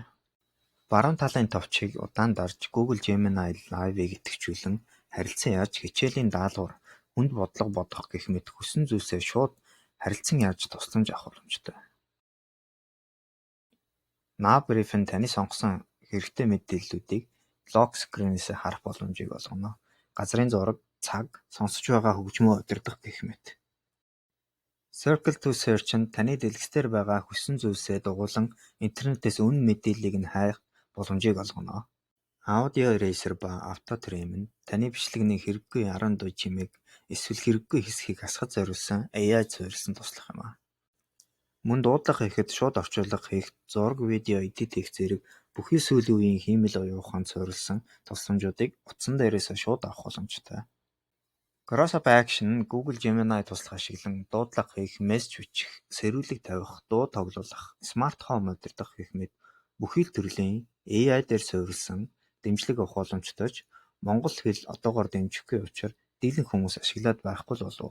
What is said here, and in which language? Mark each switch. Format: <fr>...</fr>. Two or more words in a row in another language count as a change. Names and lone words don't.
<mn>Баруун талын товчийг удаан дарж Google Gemini Live-ыг идэвхжүүлэн харилцан яаж хичээлийн даалгавар, хүнд бодлого бодох гэх мэт хүссэн зүйлсээ шууд харилцан яаж тусламж авах боломжтой. Nav Brief нь таны сонгосон хэрэгтэй мэдээллүүдийг лок скринээс харах боломжийг олгоно. Газрын зураг, цаг, сонсож байгаа хөгжмөө удирдах гэх мэт. Circle to Search нь таны дэлгэцээр байгаа хүссэн зүйлсээ дугуйлан интернетээс үнэн мэдээллийг нь хайх боломжийг олгоно. Audio Eraser ба Auto Trim нь таны бичлэгний хэрэггүй аран дуу чимээг эсвэл хэрэггүй хэсгийг хасгаж зориулсан AI суурилсан туслах юм а. Мөн дуудлага хийхэд шууд орчуулга хийх, зураг, видео эдит хийх зэрэг бүхий сүүлийн үеийн хиймэл оюун ухаанд суурилсан тусламжуудыг утсан дээрээс шууд авах боломжтой. Cross-App Action нь Google Gemini туслах ашиглан дуудлага хийх, мессеж бичих, сэрүүлэг тавих, дуу тоглуулах, смарт хоум удирдах гэх мэт бүхий л төрлийн AI дээр суурилсан дэмжлэг авах боломжтой ч монгол хэл одоогоор дэмжихгүй учраас дийлэн хүмүүс ашиглаад байхгүй л болов.</mn>